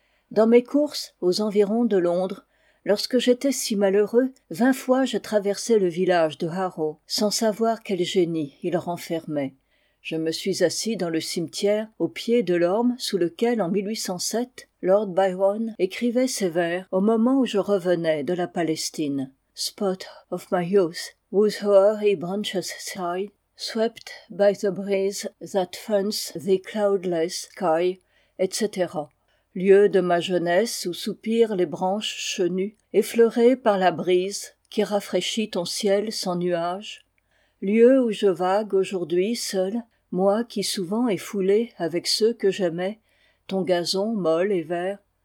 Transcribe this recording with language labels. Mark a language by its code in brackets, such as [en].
[fr] Dans mes courses, aux environs de Londres, lorsque j'étais si malheureux, 20 fois je traversais le village de Harrow, sans savoir quel génie il renfermait. Je me suis assis dans le cimetière, au pied de l'orme sous lequel, en 1807, Lord Byron écrivait ses vers au moment où je revenais de la Palestine. [en] « Spot of my youth, whose hoary branches sigh, swept by the breeze that fans the cloudless sky, etc. [fr] Lieu de ma jeunesse où soupirent les branches chenues, effleurées par la brise qui rafraîchit ton ciel sans nuages. Lieu où je vague aujourd'hui seul, moi qui souvent ai foulé avec ceux que j'aimais, ton gazon molle et vert.